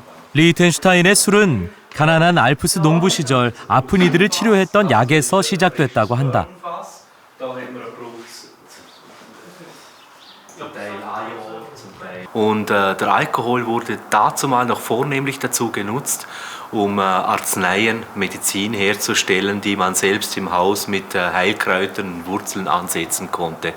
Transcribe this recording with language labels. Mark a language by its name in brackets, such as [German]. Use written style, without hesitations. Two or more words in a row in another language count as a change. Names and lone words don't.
[Korean] 리히텐슈타인의 술은 가난한 알프스 농부 시절 아픈 이들을 치료했던 약에서 시작됐다고 한다. [German] Und der Alkohol wurde dazumal noch vornehmlich dazu genutzt, um Arzneien, Medizin herzustellen, die man selbst im Haus mit Heilkräutern und Wurzeln ansetzen konnte.